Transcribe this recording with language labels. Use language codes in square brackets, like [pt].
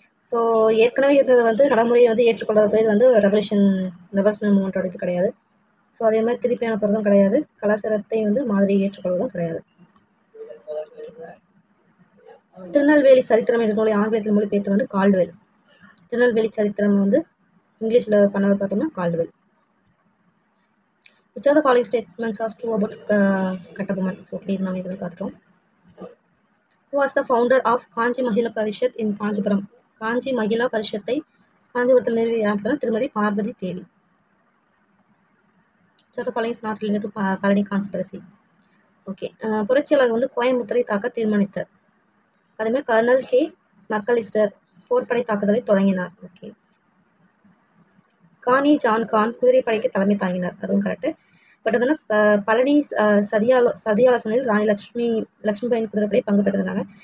[ta] So ஏற்கனவே இருந்தது வந்து நடைமுறையை வந்து ஏற்றுக்கொள்றது பேர் வந்து ரெவல்யூஷனரி மூவ்மெண்ட்டோட இது கிடையாது. ஸோ அதே மாதிரி திருப்பி அனுப்புறதும் கிடையாது, கலாச்சாரத்தை வந்து மாதிரி ஏற்றுக்கொள்வதும் கிடையாது. திருநெல்வேலி சரித்திரம் என்ற நூலை ஆங்கிலத்தில் மொழிபெயர்த்து வந்து கால்டுவெல். திருநெல்வேலி சரித்திரம் வந்து இங்கிலீஷில் பண்ணவர் பார்த்தோம்னா Caldwell. [en] Which are the following statements are true about Kattabomman? So okay, [ta] இது நம்ம இதில் பார்த்துட்டோம். [en] Who was the founder of Kanchi Mahila Parishad in Kanchipuram? [ta] காஞ்சி மகிழா பரிஷத்தை காஞ்சிபுரத்தில் நிறுவிய திருமதி பார்வதி தேவி. [en] Which are the following is not related to Palani conspiracy? [ta] Okay, புரட்சியாளர் வந்து கோயம்புத்தூரை தாக்க தீர்மானித்தார். அதேமாதிரி கர்னல் கே மக்கலிஸ்டர் போர்ப்படை தாக்குதலை தொடங்கினார். ஓகே, கானி ஜான் கான் குதிரைப்படைக்கு தலைமை தாங்கினார், அதுவும் கரெக்டு. பட் வந்து பழனி சதியாலோசனையில் ராணி லக்ஷ்மிபாயின் குதிரைப்படை பங்கு பெற்றிருந்தாங்க.